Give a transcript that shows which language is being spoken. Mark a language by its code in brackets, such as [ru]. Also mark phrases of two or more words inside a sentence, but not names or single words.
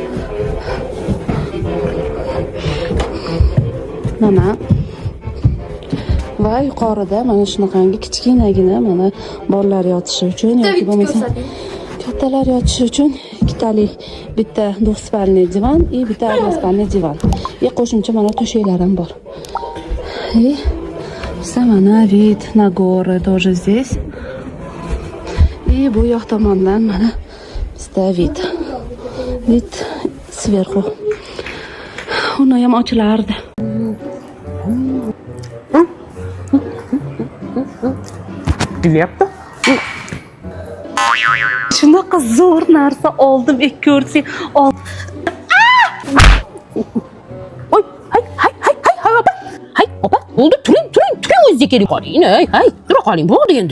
[uz] Mana va yuqorida mana shunaqangi kichkinagina mana bolalar yotishi uchun yoki bo'lmasa kattalar yotishi uchun ikkitali bitta двухспальный divan и bitta односпальный divan. Qo'shimcha mana to'shaklar ham bor. [ru] Mana вид на горы тоже здесь. [uz] И bu yoq tomondan mana bizda [ru] вид сверху. [uz] Uni ham ochilardi. Dilyapti? Shunaqa zo'r narsa oldim, ko'rsang. Oy, hay, opa, bo'ldi, turing, o'zingizga keling qoling, hay, tura qoling, bo'ldi endi.